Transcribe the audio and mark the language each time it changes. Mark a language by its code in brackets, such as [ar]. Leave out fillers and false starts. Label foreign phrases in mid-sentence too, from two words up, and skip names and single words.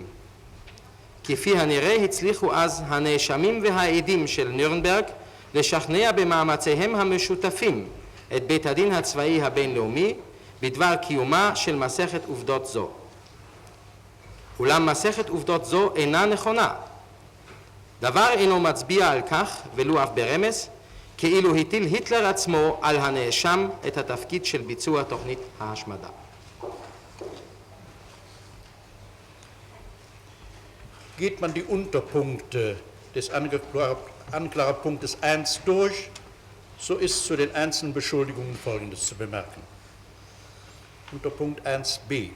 [he] כפי הנראה הצליחו אז הנאשמים והעדים של נירנברג לשכנע במאמציהם המשותפים את בית הדין הצבאי הבינלאומי בדבר קיומה של מסכת עובדות זו. אולם מסכת עובדות זו אינה נכונה. דבר אינו מצביע על כך, ולו אף ברמז, כאילו הטיל היטלר עצמו על הנאשם את התפקיד של ביצוע תוכנית ההשמדה. [de] Geht man die Unterpunkte des Anklagepunktes 1 durch, so ist zu den einzelnen Beschuldigungen Folgendes zu bemerken. Unterpunkt 1b.